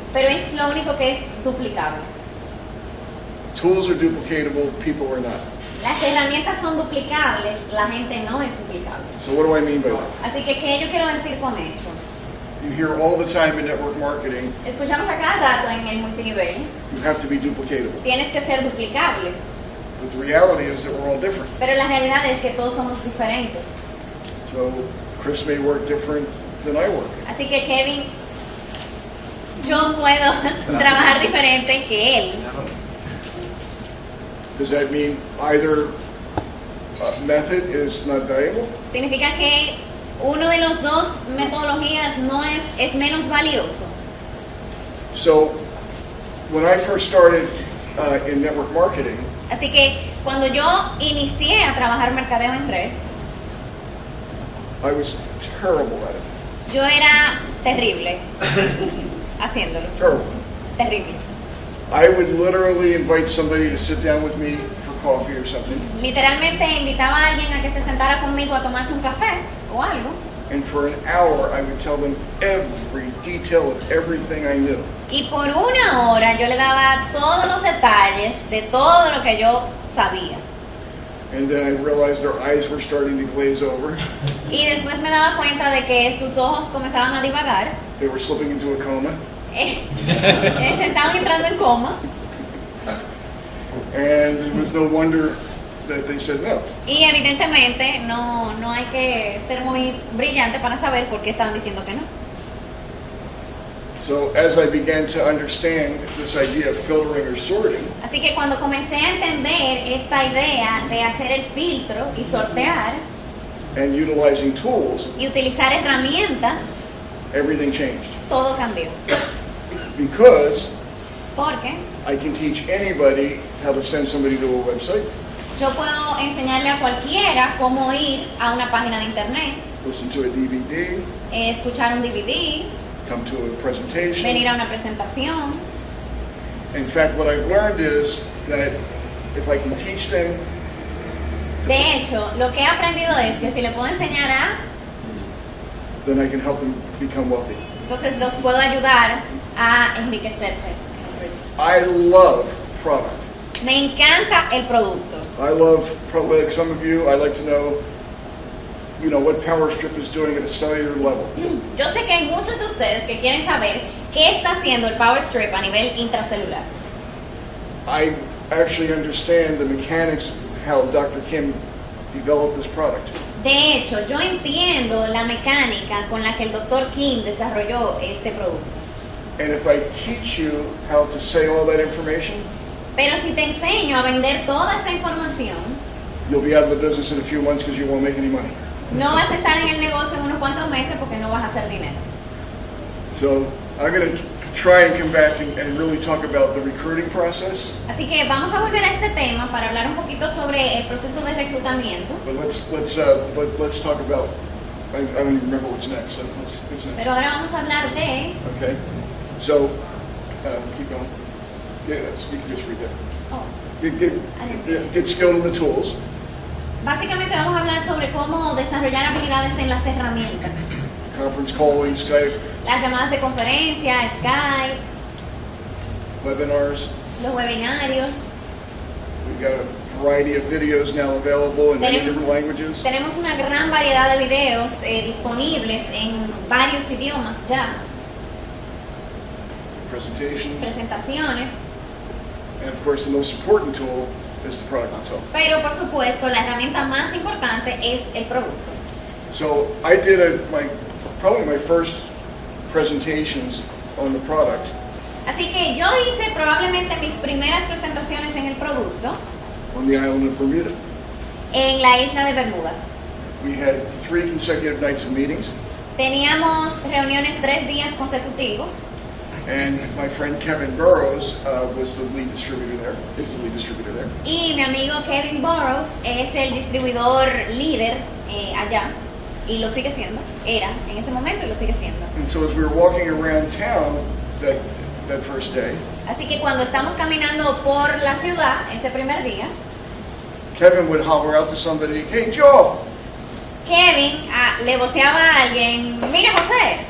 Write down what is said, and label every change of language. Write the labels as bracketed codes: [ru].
[es] pero es lo único que es duplicable. [en] Tools are duplicatable, people are not. [es] Las herramientas son duplicables, la gente no es duplicable. [en] So what do I mean by that? [es] Así que, ¿qué yo quiero decir con esto? [en] You hear all the time in network marketing, [es] Escuchamos a cada rato en el multinivel, [en] you have to be duplicatable. [es] tienes que ser duplicable, [en] But the reality is that we're all different. [es] pero la realidad es que todos somos diferentes. [en] So Chris may work different than I work. [es] Así que Kevin, yo puedo trabajar diferente que él. [en] Does that mean either method is not valuable? [es] Significa que uno de los dos metodologías no es menos valioso. [en] So when I first started in network marketing, [es] Así que cuando yo inicié a trabajar mercadeo en red, [en] I was terrible at it. [es] yo era terrible haciéndolo, [en] Terrible. [es] terrible. [en] I would literally invite somebody to sit down with me for coffee or something, [es] Literalmente invitaba a alguien a que se sentara conmigo a tomarse un café o algo, [en] and for an hour I would tell them every detail of everything I knew. [es] y por una hora yo le daba todos los detalles de todo lo que yo sabía. [en] And then I realized their eyes were starting to glaze over. [es] Y después me daba cuenta de que sus ojos comenzaban a divagar, [en] They were slipping into a coma. [es] se estaban entrando en coma, [en] And it was no wonder that they said no. [es] y evidentemente no hay que ser muy brillante para saber por qué estaban diciendo que no. [en] So as I began to understand this idea of filtering or sorting, [es] Así que cuando comencé a entender esta idea de hacer el filtro y sortear [en] and utilizing tools, [es] y utilizar herramientas, [en] everything changed. [es] todo cambió. [en] Because [es] Porque [en] I can teach anybody how to send somebody to a website, [es] yo puedo enseñarle a cualquiera cómo ir a una página de internet, [en] listen to a DVD, [es] escuchar un DVD, [en] come to a presentation. [es] venir a una presentación. [en] In fact, what I've learned is that if I can teach them, [es] De hecho, lo que he aprendido es que si le puedo enseñar a, [en] then I can help them become wealthy. [es] entonces los puedo ayudar a enriquecerse. [en] I love product. [es] Me encanta el producto. [en] I love, probably like some of you, I like to know, what PowerStrip is doing at a cellular level. [es] Yo sé que hay muchos de ustedes que quieren saber ¿Qué está haciendo el Power Strip a nivel intracelular? [en] I actually understand the mechanics of how Dr. Kim developed this product. [es] De hecho, yo entiendo la mecánica con la que el Dr. Kim desarrolló este producto. [en] And if I teach you how to say all that information, [es] Pero si te enseño a vender toda esa información, [en] you'll be out of the business in a few months because you won't make any money. [es] no vas a estar en el negocio en unos cuantos meses porque no vas a hacer dinero. [en] So I'm going to try and come back and really talk about the recruiting process. [es] Así que vamos a volver a este tema para hablar un poquito sobre el proceso de reclutamiento. [en] But let's talk about. I don't even remember what's next. So what's next? [es] Pero ahora vamos a hablar de... [en] Okay. So keep going. Yeah, you can just read that. oh, Get skilled in the tools. [es] básicamente vamos a hablar sobre cómo desarrollar habilidades en las herramientas. [en] Conference calling, Skype, [es] Las llamadas de conferencia, Skype, [en] webinars. [es] los webinarios. [en] We've got a variety of videos now available in many different languages. [es] Tenemos una gran variedad de videos disponibles en varios idiomas ya, [en] Presentations. [es] presentaciones, [en] And of course, the most important tool is the product itself. [es] pero por supuesto la herramienta más importante es el producto. [en] So I did probably my first presentations on the product [es] Así que yo hice probablemente mis primeras presentaciones en el producto [en] on the island of Bermuda. [es] en la isla de Bermudas. [en] We had 3 consecutive nights of meetings, [es] Teníamos reuniones 3 días consecutivos [en] and my friend Kevin Burrows was the lead distributor there. Is the lead distributor there. [es] y mi amigo Kevin Burrows es el distribuidor líder allá y lo sigue siendo, era en ese momento y lo sigue siendo. [en] And so as we were walking around town that first day, [es] Así que cuando estamos caminando por la ciudad ese primer día, [en] Kevin would holler out to somebody, "Hey Joe, [es] Kevin le voceaba a alguien, mira José,